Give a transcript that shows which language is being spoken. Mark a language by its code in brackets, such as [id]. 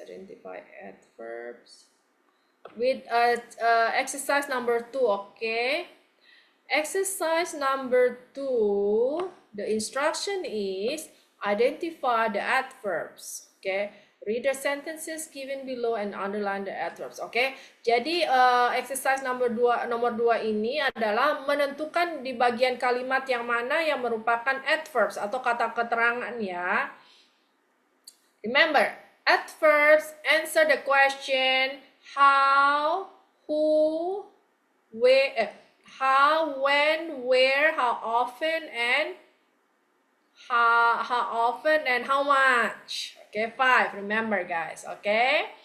[en] Identify adverbs with exercise number 2. Okay, exercise number 2. The instruction is identify the adverbs. Okay, read the sentences given below and underline the adverbs. [id] Okay, jadi exercise nomor 2 ini adalah menentukan di bagian kalimat yang mana yang merupakan adverbs atau kata keterangan ya. [en] Remember, adverbs answer the question how, who, where, how, when, where, how often, and How often and how much? Okay, 5. Remember, guys. Okay.